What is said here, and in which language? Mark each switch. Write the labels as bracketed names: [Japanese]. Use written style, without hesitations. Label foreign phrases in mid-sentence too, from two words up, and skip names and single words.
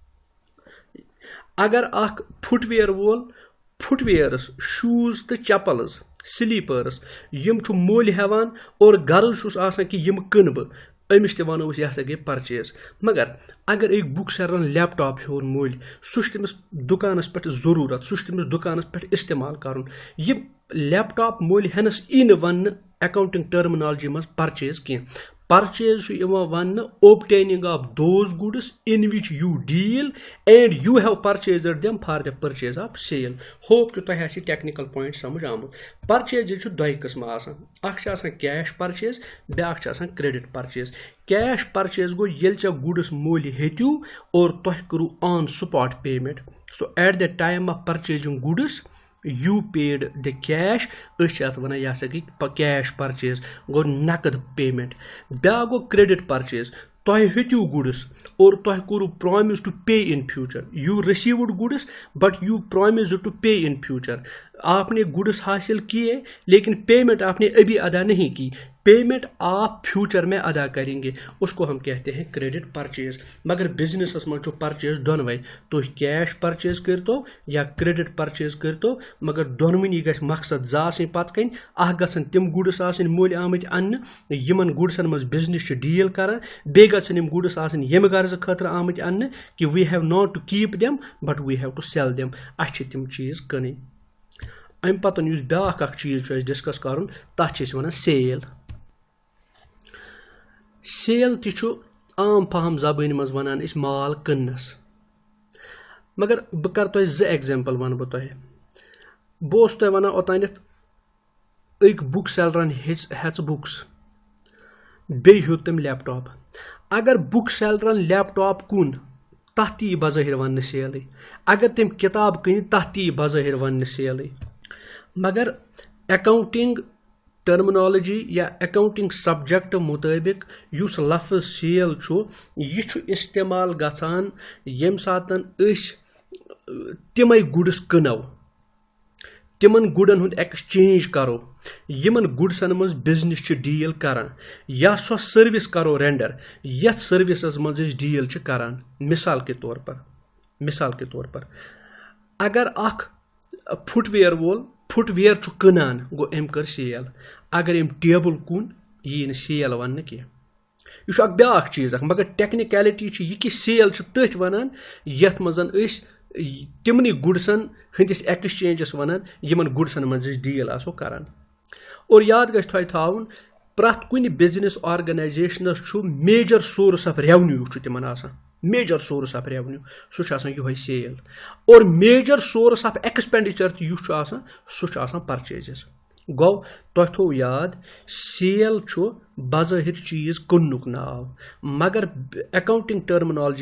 [Kashmiri] अगर अख फुटवेयर वोल [English] footwears shoes [Kashmiri] तो [English] chappals slippers [Kashmiri] यम मोल हेवान और गर्ज आसान कि यम कन बह अमिस ते वनो यह गई परचेज मगर अगर एक बुक सेलरन लैपटॉप हेन मोल सह तमिस दुकानस पे जरूरत सह तमिस दुकानस पे इस्तेमाल कर यह लैपटॉप मोल हेनस इन वन [English] accounting terminology [Kashmiri] मज परचेज कह परचेज वन [English] obtaining of those goods in which you deal and you have purchased them for the purchase of sale. [Kashmiri] Hope कि तुह आसि [English] technical point [Kashmiri] समझ आमुत परचेज दोय किस्म आसान [English] cash purchase [Kashmiri] ब्या [English] credit purchase cash purchase [Kashmiri] गो ये चे गुड्स मोल हेतु और तुह करू [English] on spot payment so at the time of purchasing goods you paid the [Kashmiri] कैश अत वन यह गई [English] cash purchase [Kashmiri] गो नकद पेमेंट ब्या गो [English] credit purchase [Kashmiri] तुह हेतु गुड्स और तुह करू [English] promise to pay in future you received goods but you promise to pay in future [Urdu] آپ نے گڈز حاصل کیے لیکن پیمنٹ آپ نے ابھی ادا نہیں کی پیمنٹ آپ فیوچر میں ادا کریں گے اس کو ہم کہتے ہیں [English] credit purchase [Kashmiri] मगर बिजनेस मज परचेज दोनवे तुह [English] cash purchase [Kashmiri] करतो या [English] credit purchase [Kashmiri] करतो मगर दोनवनी ग मकसद जान पत कन गन तिम गुड्स मोल आमत अन्न यमन गुड्सन मज बिजनेस डील कर बे गम गुड्स यम गर्ज खतर आमत अन्न कि [English] we have not to keep them but we have to sell them [Kashmiri] तिम चीज कन अम पतन ब्या चीज डिस्कस कर तथ वन सेल सेल आम फहम जबान मज वनान माल कन्नस मगर बह कर तुह ज एग्जाम्पल वन बह तुह बह तुह वन ओतान एक बुक सेलरन हेच बुक्स बे हेत तम लैपटॉप अगर बुक सेलरन लैपटॉप कुन तथ ती बज़ाहिर वन सेल अगर तम किताब कन तथ ती बज़ाहिर वन सेल मगर [English] accounting terminology [Kashmiri] या [English] accounting subject [Kashmiri] मुताबिक युस लफ्ज सेल यह इस्तेमाल गसान यम सातन तिमै गुड्स कनो तिमन गुडन हुंद एक्सचेंज करो यमन गुड्सन मज बिजनेस डील करान या सो सर्विस करो रेंडर यथ सर्विस मज डील करान [Urdu] مثال کے طور پر [Kashmiri] अगर अख फुटवेयर वोल फुटवेयर कनान गो अम कर सेल अगर अम टेबल कुन यह सेल वन कह यह ब्या चीज मगर टेक्निकलिटी यह कि सेल तथ वन यथ मजन तिमन गुड्सन हंदिस एक्सचेंजस वन यमन गुड्सन मज डील आसो करान और याद गछ तुह थाउन پرٛٮ۪تھ کُنہِ [English] business organisations [Kashmiri] چھُ [English] major source of revenue [Kashmiri] چھُ تِمن آسان [English] major source of revenue [Kashmiri] سُہ چھُ آسان یِہوے سیل اور [English] major source of expenditure [Kashmiri] تہِ یُس چھُ آسان سُہ چھُ آسان پرچیزز گوٚو تۄہہِ تھوٚو یاد سیل چھُ بظٲہِر چیٖز کٕننُک ناو مگر [English] accounting terminology